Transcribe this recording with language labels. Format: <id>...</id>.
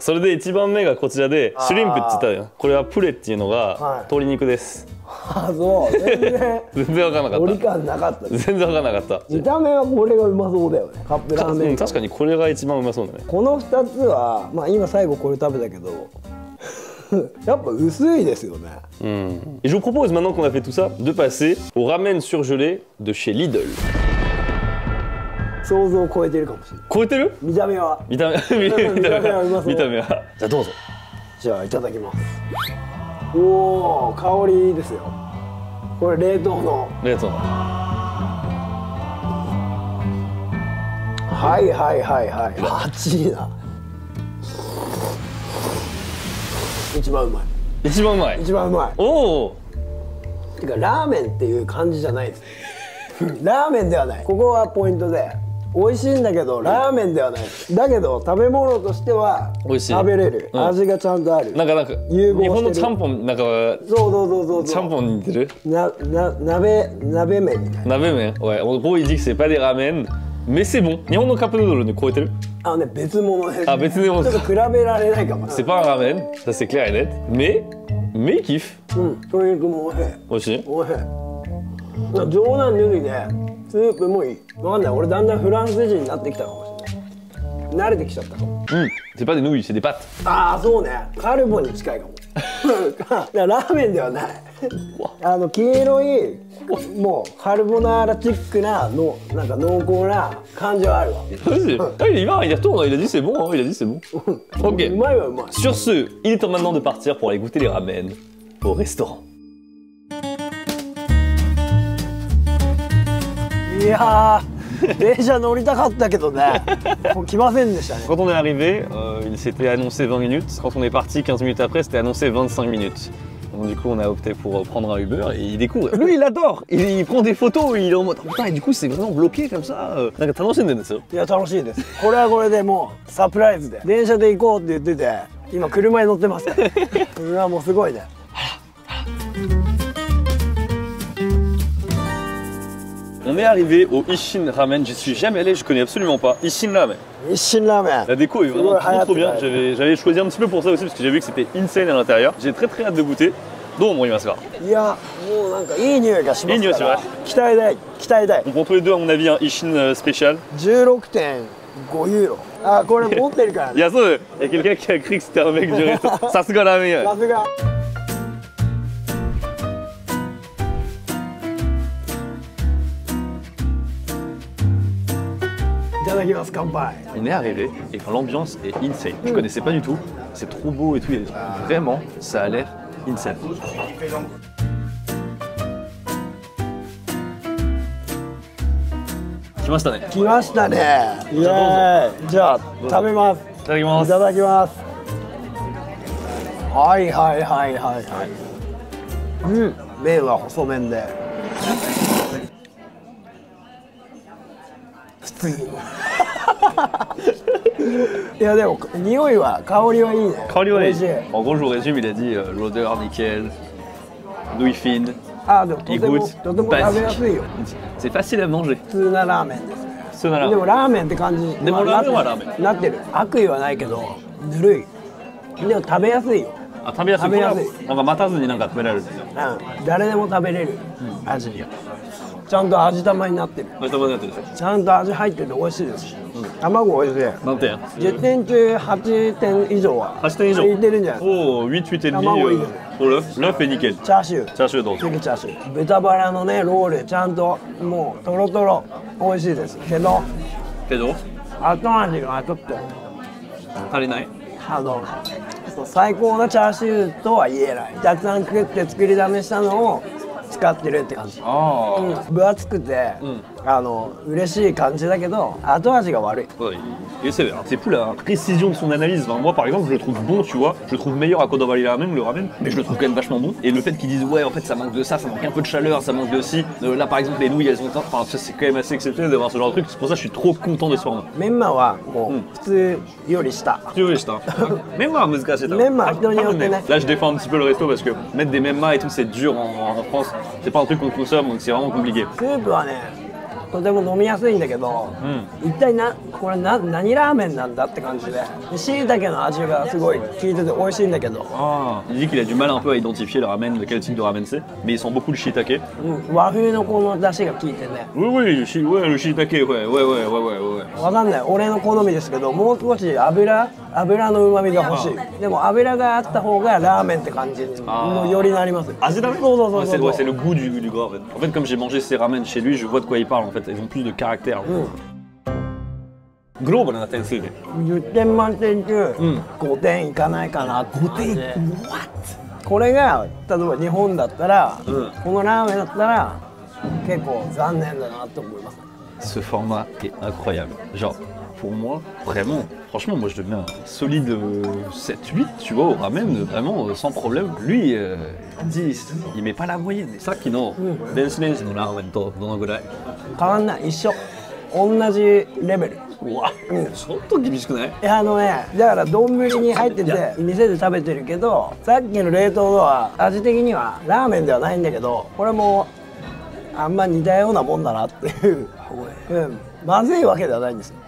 <ja>それで1番目がこちらでシュリンプって言ったよ。これはプレっていうのが鶏肉です。あ、そう。全然分からなかった。鶏感なかった。全然分からなかった。見た目はこれがうまそうだよね。カップラーメン。確かにこれが一番うまそうだね。この2つはまあ今最後これ食べたけど。やっぱ薄いですよね。</ja> <fr>Et je vous propose maintenant qu'on a fait tout ça de passer au ramen surgelé de chez Lidl.</fr> <ja>想像を超えてるかもしれない。超えてる？見た目は。見た目はじゃあどうぞ。じゃあいただきます。おお、香りいいですよ。これ冷凍の。冷凍の。はいはいはいはい。8位だ。一番うまい。一番うまい。一番うまい。おお。てかラーメンっていう感じじゃないです。ラーメンではない。ここはポイントで。美味しいんだけどラーメンではない。だけど食べ物としては食べれる。味がちゃんとある。なんか融合してる。日本のちゃんぽんなんかそうちゃんぽんに似てる。鍋麺みたいな。鍋麺。Ouais.</ja> <fr>En gros, il dit que c'est pas des ramen, mais c'est bon.</fr> <ja>日本のカップヌードルに超えてる？別物です。あ、別物。ちょっと比べられないかも。</ja> <fr>C'est pas un ramen, ça c'est clair et net. Mais il kiffe.</fr> <ja>鶏肉も美味しい。美味しい。冗談抜きでスープもいい。わかんない。俺だんだんフランス人になってきたかもしれない。慣れてきちゃったかも。</ja> <fr>C'est pas des nouilles, c'est des pâtes.</fr> <ja>ああそうね、カルボに近いかも。だからラーメンではない。黄色いもうカルボナーラチックなのなんか濃厚な感じはあるわ。</ja> <fr>Il va, il retourne, il a dit c'est bon, hein, il a dit c'est bon. う Ok.</fr> <ja>まいはうまい。</ja> <fr>Sur ce, il est temps maintenant de partir pour aller goûter les ramen au restaurant.</fr> <ja>いやー、電車乗りたかったけどね、もう来ませんでしたね。</ja> <fr>Quand on est arrivé, il s'était annoncé 20 minutes. Quand on est parti 15 minutes après, c'était annoncé 25 minutes. Donc du coup, on a opté pour prendre un Uber et il découvre. Lui, il adore. Il prend des photos, il est en mode oh, putain, et du coup, c'est vraiment bloqué comme ça.</fr> <ja>なんか楽しんでるんですよ。いや楽しいです。これはこれでもうサプライズで電車で行こうって言ってて、今車に乗ってますから。うわもうすごいね。</ja> <fr>On est arrivé au Ishin Ramen, j'y suis jamais allé, je connais absolument pas. Ishin Ramen.</fr> <ja>一心ラーメン。</ja> <fr>La déco est vraiment trop bien, j'avais choisi un petit peu pour ça aussi parce que j'ai vu que c'était insane à l'intérieur. J'ai très hâte de goûter. Donc on y va se voir.</fr> <ja>いやもうなんかいい匂いがしますから。いい匂いします。期待大期待大。</ja> <fr>On prend tous les deux à mon avis un Ishin spécial.</fr> <ja>16.5 ユーロ。あこれ持ってるからね。</ja> <fr>Il y a ça, il y a quelqu'un qui a cru que c'était un mec du resto. Ça se la meilleure.</fr> <ja>さすが。いただきます、乾杯。</ja> <fr>On est arrivé et l'ambiance est insane. Je connaissais pas du tout. C'est trop beau et tout. Vraiment, ça a l'air insane.</fr> <ja>来ましたね。来ましたね。イエーイ。じゃあ食べます。いただきます。いただきます。はいはいはいはいはい。うん、麺は細麺で。普通に。いやでも匂いは香りはいいね。香りはいい。美味しい。</ja> <fr>En gros, je vous résume, il a dit l'odeur nickel, nouilles fines,</fr> <ja>あでもとても</ja> <fr>écoute,</fr> <ja>とても食べやすいよ。</ja> <fr>c'est facile à manger.</fr> <ja>普通なラーメンですね。</ja> <fr>Ce nana.</fr> <ja>でもラーメンって感じ。でもラーメンはラーメンなってる。悪意はないけどぬるい。でも食べやすいよ。あ、食べやすい。食べやすい。なんか待たずになんか食べられるんですよ。うん、誰でも食べれる味。ちゃんと味玉になってる。あ、頭になってるでしょ。ちゃんと味入ってて美味しいですし、卵美味しい。何点 10点中8点以上は 8点以上いってるんじゃないですか。</ja> <fr>Oh, 8, 8 et demi.</fr> <ja>卵いいよね。</ja> <fr>Pour l'œuf, l'œuf est nickel.</fr> <ja>チャーシュー。チャーシューどうぞ。次チャーシュー。豚バラのねロールちゃんともうトロトロ美味しいですけど、けど後味がちょっと足りない。最高なチャーシューとは言えない。たくさん作って作りだめしたのを使ってるって感じ。ああ。分厚くて、嬉しい感じだけど後味が悪い。</ja> <fr>Ouais, il est sévère. C'est plus la précision de son analyse. Enfin, moi, par exemple, je le trouve bon, tu vois. Je le trouve meilleur à Kodo Valley Ramen, le ramen, mais je le trouve quand même vachement bon. Et le fait qu'ils disent, ouais, en fait, ça manque de ça manque un peu de chaleur, ça manque de ci. Là, par exemple, les nouilles, elles ont. Enfin, ça, c'est quand même assez exceptionnel d'avoir ce genre de truc. C'est pour ça que je suis trop content de ce format.</fr> <ja>メンマはもう普通より下。</ja> <fr>Tu veux, je Même moi, Mouska, c'est Même moi, Là, je défends un petit peu le resto parce que mettre des mêmes et tout, c'est dur en France. C'est pas un truc qu'on consomme, donc c'est vraiment compliqué.</fr> <ja>スープはねとても飲みやすいんだけど、一体これ何ラーメンなんだって感じで、しいたけの味がすごい効いてて美味しいんだけど、</ja> <fr>Il dit qu'il a du mal un peu à identifier le ramen, quel type de ramen c'est, mais il sent beaucoup le shiitake.</fr> <ja>和風のこの出汁が効いてね。</ja> <fr>Oui, oui, le shiitake, ouais.</fr> <ja>わかんない、俺の好みですけど、もう少し油の旨味が欲しい。でも油があった方がラーメンって感じにもよりなります。味だね。そう。</ja> <fr>C'est le goût du gras en fait. En fait, comme j'ai mangé ces ramen chez lui, je vois de quoi il parle en fait. Ils ont plus de caractère.</fr> <ja>Globalな点数で。 10点満点中5点いかないかなって。5点。これが例えば日本だったら、このラーメンだったら結構残念だなと思います。</ja> <fr>Ce format est incroyable. Genre, pour moi, vraiment, franchement, moi je le mets un solide 7-8, tu vois, au ramen, vraiment sans problème. Lui, 10, il met pas la moyenne. Ça qui non.</fr> <ja>Danceのラーメンとどのぐらい？変わんない、一緒、同じレベル。うわ、ちょっと厳しくない？だから丼に入ってて店で食べてるけど、さっきの冷凍のは味的にはラーメンではないんだけど、これもあんま似たようなもんだなっていう、まずいわけではないんですよ。</ja>